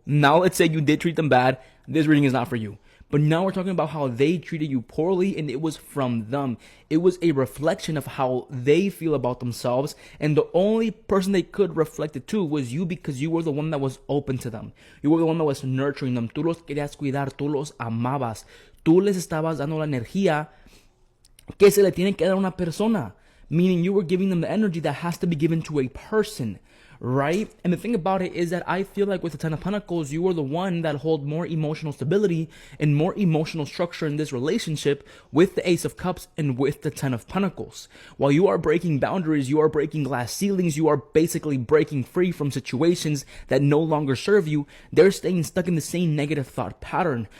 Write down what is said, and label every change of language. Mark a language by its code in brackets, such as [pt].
[en] Now let's say you did treat them bad. This reading is not for you. But now we're talking about how they treated you poorly, and it was from them. It was a reflection of how they feel about themselves, and the only person they could reflect it to was you, because you were the one that was open to them. You were the one that was nurturing them. [es] Tú los querías cuidar, tú los amabas. Tú les estabas dando la energía que se le tiene que dar a una persona. [en] Meaning you were giving them the energy that has to be given to a person. Right? And the thing about it is that I feel like with the Ten of Pentacles, you are the one that hold more emotional stability and more emotional structure in this relationship with the Ace of Cups and with the Ten of Pentacles. While you are breaking boundaries, you are breaking glass ceilings, you are basically breaking free from situations that no longer serve you, they're staying stuck in the same negative thought pattern.